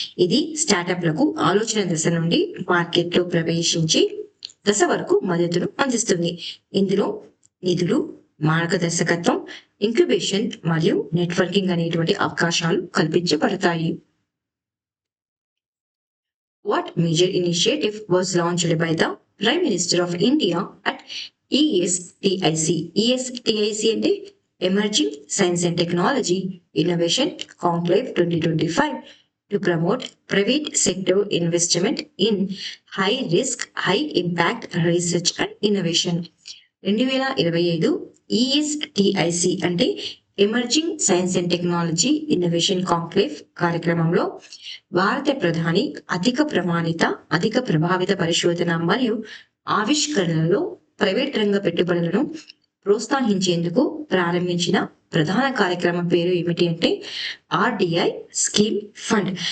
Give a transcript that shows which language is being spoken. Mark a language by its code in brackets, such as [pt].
[te] ఇది స్టార్టప్ లకు ఆలోచన దశ నుండి మార్కెట్ లో ప్రవేశించి దశ వరకు మద్దతును అందిస్తుంది. ఇందులో నిధులు, మార్గదర్శకత్వం, ఇంక్యుబేషన్ మరియు నెట్వర్కింగ్ అనేటువంటి అవకాశాలు కల్పించబడతాయి. [en] What major initiative was launched by the Prime Minister of India at ESTIC? ESTIC అంటే Emerging Science and Technology Innovation Conclave 2025 to promote private sector investment in high risk, high impact research and innovation. [te] 2025 ESTIC అంటే emerging science and technology innovation conclave కార్యక్రమంలో భారత ప్రధాని అధిక ప్రమాణిత, అధిక ప్రభావిత పరిశోధన మరియు ఆవిష్కరణలలో ప్రైవేట్ రంగ పెట్టుబడులను ప్రోత్సహించేందుకు ప్రారంభించిన ప్రధాన కార్యక్రమం పేరు ఏమిటి అంటే ఆర్డిఐ స్కీమ్ ఫండ్.